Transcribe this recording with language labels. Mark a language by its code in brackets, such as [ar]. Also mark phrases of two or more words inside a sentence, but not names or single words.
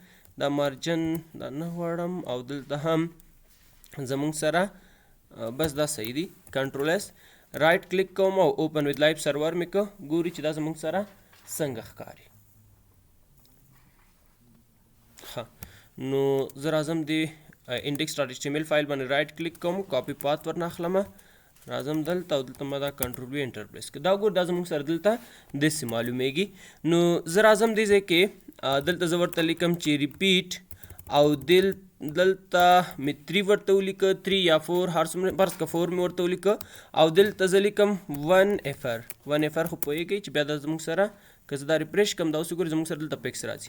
[ps] دا مارجن دا نه غواړم او دلته هم زمونږ سره بس دا صحیح دي. [en] Control S right click [ps] کوم او [en] open with live server [ps] مې که ګوري چې دا زمونږ سره څنګه ښکاري. نو زه راځم د index.html فایل باندې [en] right click [ps] کوم [en] copy path [ps] ورنه اخلم راځم دلته او دلته ما دا [en] Control V enter [ps] پریس کړه. دا وګوره دا زموږ سره دلته داسې معلومیږي. نو زه راځم دې ځای کې دلته زه ورته لیکم چې ریپیټ او دلته مې 3 ورته ولیکه 3 یا 4 هر څومره فرض که 4 مې ورته ولیکه او دلته زه لیکم 1FR خو پوهېږئ چې بیا دا زموږ سره که زه دا ریفریش کړم دا اوس وګورئ زموږ سره دلته پکس راځي.